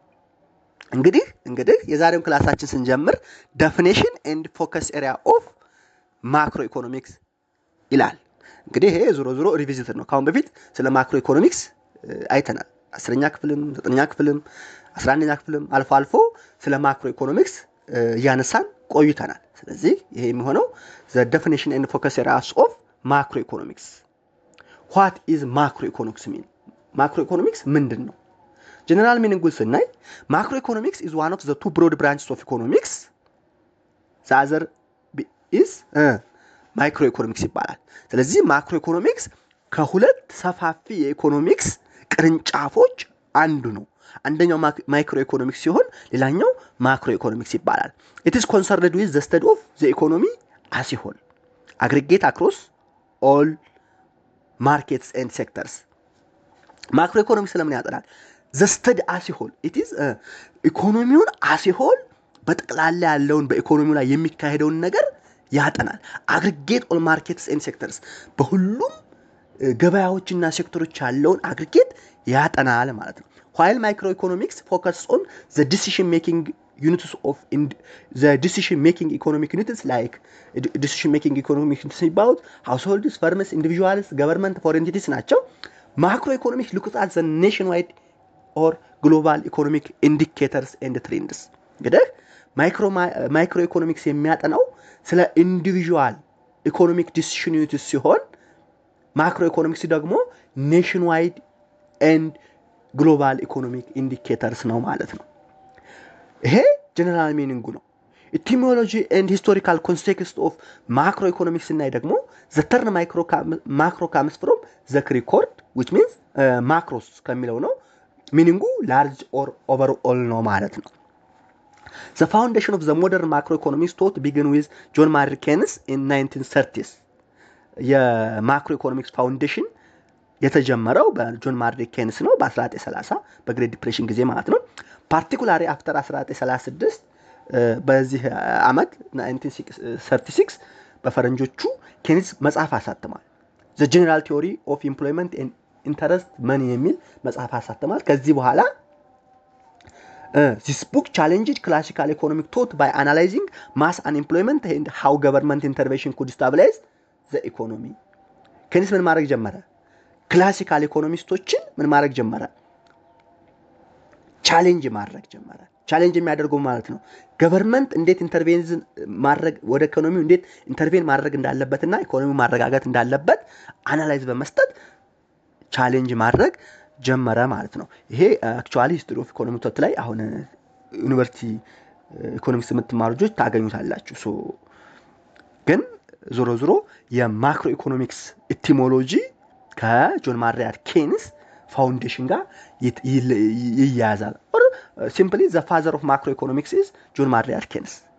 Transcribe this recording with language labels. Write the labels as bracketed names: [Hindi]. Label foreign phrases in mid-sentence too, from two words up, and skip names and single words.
[Amharic] እንግዲህ የዛሬውን ክላሳችን ስንጀምር [English] definition and focus area of macro economics [Amharic] ይላል። እንግዲህ ይሄ ዞሮ ሪቪዚት ነው። ካሁን በፊት ስለ ማክሮ ኢኮኖሚክስ አይተናል። 10ኛ ክፍልም 9ኛ ክፍልም 11ኛ ክፍልም አልፎ ስለ ማክሮ ኢኮኖሚክስ እያነሳን ቆይተናል። ስለዚህ ይሄ የሚሆነው [English] the definition and focus areas of macro economics. What is macroeconomics mean? Macroeconomics [Amharic] ምንድን ነው? ጀነራል ሚኒንጉን ስናይ [English] macroeconomics is one of the two broad branches of economics. The other is microeconomics [Amharic] ይባላል። ስለዚህ macroeconomics ከሁለት ሰፋፊ የኢኮኖሚክስ ቅርንጫፎች አንዱ ነው። አንደኛው ማይክሮኢኮኖሚክስ ሲሆን ሌላኛው ማክሮኢኮኖሚክስ ይባላል። [English] It is concerned with the study of the economy as a whole, aggregate across all markets and sectors. [Amharic] ማክሮኢኮኖሚክስ ለምን ያጠናል? [English] the study as a whole, it is [Amharic] ኢኮኖሚውን [English] as a whole [Amharic] በጠቅላላ ያለውን በኢኮኖሚው ላይ የሚካሄደውን ነገር ያጠናል። [English] aggregate all markets and sectors, [Amharic] በሁሉም [English] ገበያዎችና ሴክተሮች ያለውን አግሪጌት ያጠናል ማለት ነው። while microeconomics focuses on the decision making units of the decision making economic units like decision making economic units about households, firms, individuals, government, foreign entities [Amharic] ናቸው። [English] macroeconomics looks at the nationwide or global economic indicators and trends. [Amharic] እንግዲህ ማይክሮኢኮኖሚክስ የሚያጠናው ስለ [English] individual economic decision units [Amharic] ሲሆን ማክሮኢኮኖሚክስ ደግሞ [English] nation wide and global economic indicators [Amharic] ነው ማለት ነው። ይሄ ጀነራል ሚኒንጉ ነው። [English] etymology and historical context of macro economics [Amharic] እና ደግሞ [English] the term macro comes from the Greek word which means [Amharic] ማክሮስ ከሚለው ነው። ሚኒንጉ [English] large or overall [Amharic] ነው ማለት ነው። [English] The foundation of the modern macroeconomics thought began with John Maynard Keynes in 1930s. [Amharic] የማክሮ ኢኮኖሚክስ ፋውንዴሽን የተጀመረው በጆን ማይናርድ ኬንስ ነው በ1930 በግሬት ዲፕሬሽን ጊዜ ማለት ነው። ፓርቲኩላሪ አፍተር 1936 በዚህ አመት [English] 1936 [Amharic] በፈረንጆቹ ኬንስ መጽሐፍ አሳትሟል። [English] The General Theory of Employment and Interest Money [Amharic] የሚል መጽሐፍ አሳትሟል። ከዚህ በኋላ [English] this book challenged classical economic thought by analyzing mass unemployment and how government intervention could stabilize the economy. [Amharic] ኬንስ ምን ማድረግ ጀመረ? ክላሲካል ኢኮኖሚስቶችን ምን ማድረግ ጀመረ? ቻሌንጅ ማድረግ ጀመረ። ቻሌንጅ የሚያደርገው ማለት ነው ገቨርንመንት እንዴት ኢንተርቬንስ ማድረግ ወደ ኢኮኖሚው እንዴት ኢንተርቬን ማድረግ እንዳለበትና ኢኮኖሚው ማረጋጋት እንዳለበት አናላይዝ በመስጠት ቻሌንጅ ማድረግ ጀመረ ማለት ነው። ይሄ አክቹአሊ [English] history of economics [Amharic] ላይ አሁን ዩኒቨርሲቲ ኢኮኖሚክስ የምትማሩ ልጆች ታገኙታላችሁ። ግን ዞሮ የማክሮ ኢኮኖሚክስ ኢቲሞሎጂ ከጆን ማይናርድ ኬንስ ፋውንዴሽን ጋር ይያያዛል። [English] or simply the father of macro economics is [Amharic] ጆን ማይናርድ ኬንስ